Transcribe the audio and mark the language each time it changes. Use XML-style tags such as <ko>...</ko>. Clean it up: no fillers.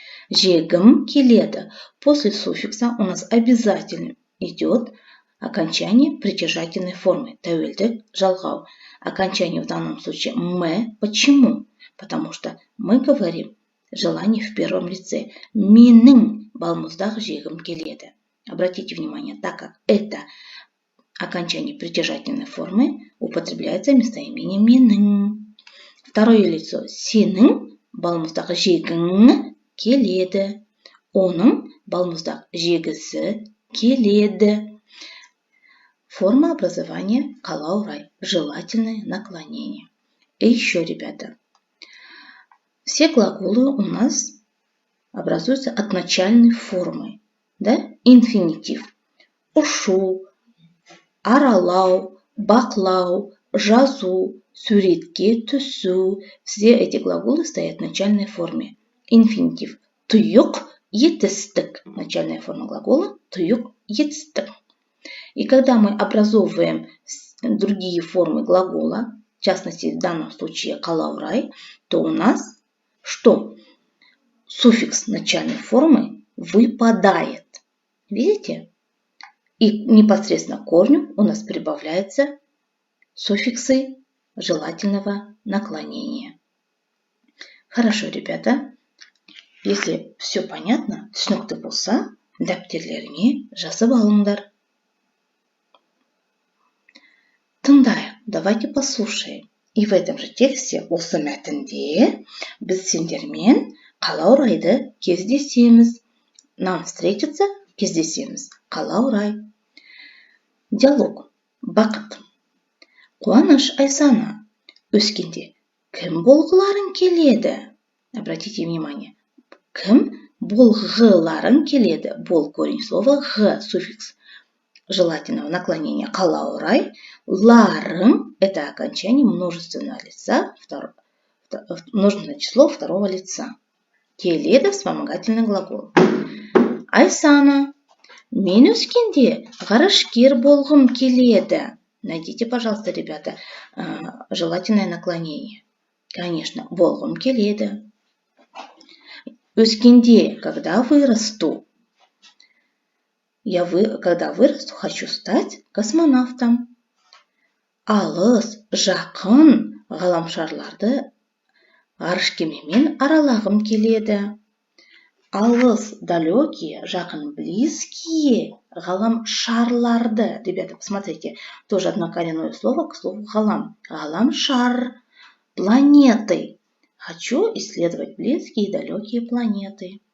<kk>Жегім келеді.</kk> <ru>После суффикса у нас обязательно идет окончание притяжательной формы.</ru> <kk>Тәуелдік, жалғау.</kk> <ru>Окончание в данном случае «м». Почему? Потому что мы говорим желание в первом лице.</ru> <kk>Менің балмұздақ жегім келеді.</kk> <ru>Обратите внимание, так как это окончание притяжательной формы, у употребляется местоимение менің. Второе лицо</ru> <kk>сенің балмұздақ жегің келеді. Оның балмұздақ жегісі келеді.</kk> <ru>Форма образования қалау-рай. Желательное наклонение. И еще, ребята, все глаголы у нас образуются от начальной формы. Да? Инфинитив.</ru> <kk>Ұшу, аралау, бақлау, жазу, суретке түсу.</kk> <ru>Все эти глаголы стоят в начальной форме. Инфинитив.</ru> <kk>Тұйық, етістік.</kk> <ru>Начальная форма глагола.</ru> <kk>Тұйық, етістік.</kk> <ru>И когда мы образовываем другие формы глагола, в частности, в данном случае қалау-рай, то у нас что? Суффикс начальной формы выпадает. Видите? И непосредственно к корню у нас прибавляются суффиксы желательного наклонения. Хорошо, ребята. Если все понятно,</ru> <kk>түсінікті болса, дәптерлеріңе жазып алыңдар. Тыңдайық,</kk> <ru>давайте послушаем. И в этом же тексте,</ru> <kk>осы мәтінде, біз сендермен қалау-райды кездесеміз.</kk> <ru>Нам встретиться,</ru> <kk>кездесеміз. Қалау-рай. Диалог. Бақыт. Қуаныш Айсана. Өскенде кім болғыларың келеді?</kk> <ru>Обратите внимание.</ru> <kk>Кім болғыларың келеді?</kk> <ru>Бол корень слова г, суффикс желательного наклонения. Қалау-рай. Ларың – это окончание множественного лица, множественное число второго лица. Келеді вспомогательный глагол.</ru> <kk>Айсана. Мен өскенде ғарышкер болғым келеді.</kk> <ru>Найдите, пожалуйста, ребята, желательное наклонение. Конечно,</ru> <kk>болғым келеді. Өскенде,</kk> <ru>когда вырасту. Когда вырасту, хочу стать космонавтом.</ru> <kk>Алыс, жақын ғаламшарларды ғарыш кемемен аралағым келеді. Алыс, далекие, жақын, близкие ғаламшарларды.</kk> <ru>Ребята, посмотрите, тоже однокоренное слово к слову ғалам. Ғаламшар, планеты. Хочу исследовать близкие и далекие планеты.</ru>